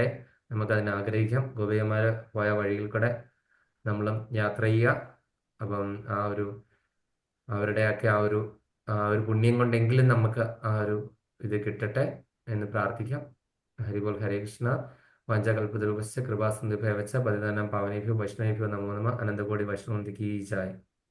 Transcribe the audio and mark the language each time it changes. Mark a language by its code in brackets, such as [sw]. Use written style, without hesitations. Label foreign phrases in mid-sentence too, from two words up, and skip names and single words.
[ml] നമുക്കതിനെ ആഗ്രഹിക്കാം. ഗോപികമാര് പോയ വഴിയിൽ കൂടെ നമ്മളും യാത്ര ചെയ്യുക. അപ്പം അവരുടെയൊക്കെ ആ ഒരു പുണ്യം കൊണ്ടെങ്കിലും നമുക്ക് ആ ഒരു ഇത് കിട്ടട്ടെ എന്ന് പ്രാർത്ഥിക്കാം. [sa] ഹരിബോൾ. ഹരേ കൃഷ്ണ. വാഞ്ചാകൽപതരൂപശ്ച കൃപാസിന്ധുഭ്യവ ച പതിതാനാം പാവനേഭ്യോ വൈഷ്ണവേഭ്യോ നമോ നമഃ. അനന്തകോടി വൈഷ്ണവന്തി [hi] की जय.